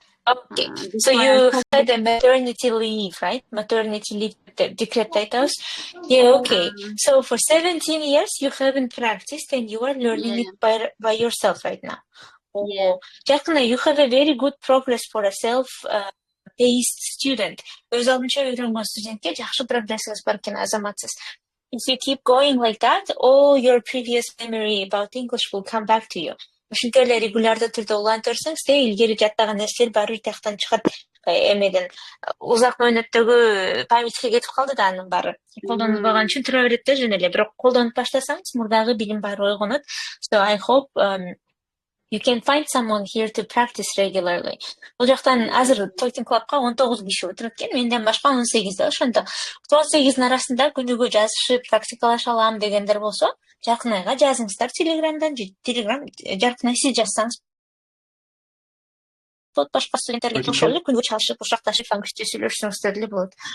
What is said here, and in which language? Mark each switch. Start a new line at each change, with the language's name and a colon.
English: Okay, so you had a maternity leave, right? Maternity leave, decret titles. Yeah, okay. So for 17 years, you haven't practiced and you are learning it by yourself right now. Jarkhnai, you have a very good progress for a self-paced student.
Kyrgyz: Өз алдынча үйрөнгөн студентке жакшы прогрессиңиз бар экен, азаматсыз.
English: If you keep going like that, all your previous memory about English will come back to you.
Kyrgyz: Ушинтип эле регулярдуу түрдө улантырсаңыз, илгери жаттаган нерселер баары тияктан чыгат. Эмеден узак мөөнөттөгү памятьке кетип калды да анын баары. Колдонбаган үчүн тура берет да жөн эле. Бирок колдонуп баштасаңыз, мурдагы билим баары ойгонот.
English: So I hope you can find someone here to practice regularly.
Kyrgyz: Бул жактан азыр Talking Club'га 19 киши отуруп экен, менден башка 18 да. Ошондо 18-ин арасында күнүгө жазышып, практикалаша алам дегендер болсо, Жаркнайга жазыңыздар Телеграмдан, Телеграм Жаркнай сиз жазсаңыз. Башка студенттерге кошулуп эле күнүгө чалышып, курчакташып, англисче сүйлөшсөңүздөр деле болот.